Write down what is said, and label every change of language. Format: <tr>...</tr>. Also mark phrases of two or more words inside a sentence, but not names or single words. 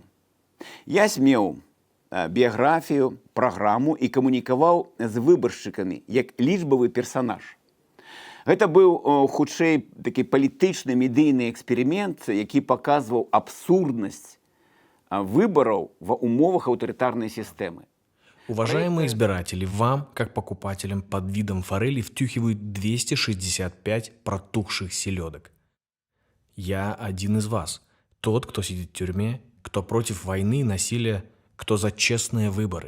<be>Ясь меў біяграфію, праграму і камунікаваў з выбаршчыкамі як лічбавы персанаж. Гэта быў хутчэй такі палітычны медыйны эксперымент, які паказваў абсурднасць выбараў ва умовах аўтарытарнай сістэмы.</be> <ru>Уважаемые избиратели, вам, как покупателям под видом форели, втюхивают 265 протухших селедок. Я один из вас. Тот, кто сидит в тюрьме, кто против войны и насилия, кто за честные выборы.</ru>